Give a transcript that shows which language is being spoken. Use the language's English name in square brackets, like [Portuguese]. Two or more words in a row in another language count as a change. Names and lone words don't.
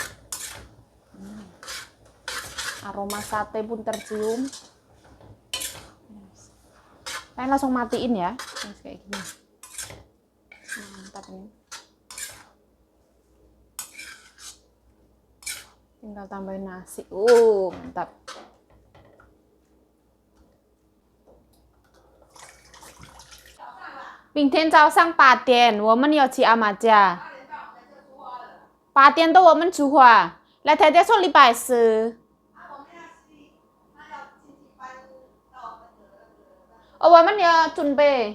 [Indonesian] Aroma sate pun tercium. Saya langsung matiin ya, kayak gini. Mantap ini. Tinggal tambahin nasi. Mantap. [Chinese] 明天早上8点，我们要去阿妈家。8点多我们出发。来太太说礼拜四。哦，我们要准备。